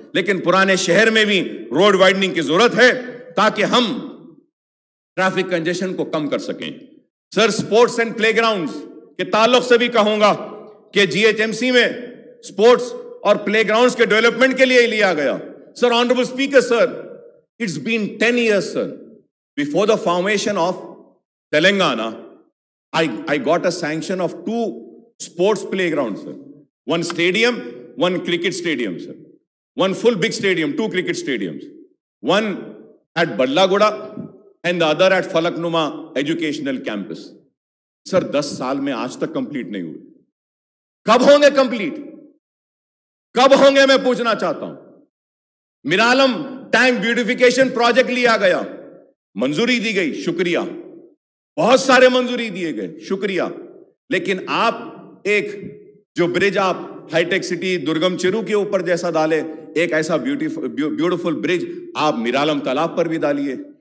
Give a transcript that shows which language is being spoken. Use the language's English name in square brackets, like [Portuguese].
[Urdu] لیکن پرانے شہر میں بھی روڈ وائڈننگ کی ضرورت ہے تاکہ ہم ٹریفک کنجیشن کو کم کر سکیں. سر، سپورٹس اینڈ پلے گراؤنڈز کے تعلق سے بھی کہوں گا کہ GHMC میں سپورٹس اور پلے گراؤنڈز کے ڈیولپمنٹ کے لیے لیا گیا. [English] Sir, honourable speaker sir, it's been 10 years sir. Before the formation of Telangana, I got a sanction of 2 sports playgrounds, sir. One stadium, one cricket stadium, sir. One full big stadium, 2 cricket stadiums. One at Ballagoda and the other at Falaknuma Educational Campus. [Urdu] Sir, 10 سال میں آج تک complete نہیں ہوئے. کب ہوں گے complete? کب ہوں گے میں پوچھنا چاہتا ہوں. میرالم ٹینک بیوٹیفیکیشن پروجیکٹ لیا گیا، منظوری دی گئی، شکریہ. بہت سارے منظوری دیے گئے، شکریہ. لیکن آپ ایک جو برج آپ ہائی ٹیک سٹی درگم چیرو کے اوپر جیسا ڈالے، ایک ایسا بیوٹیفل برج آپ میرالم تالاب پر بھی ڈالیے.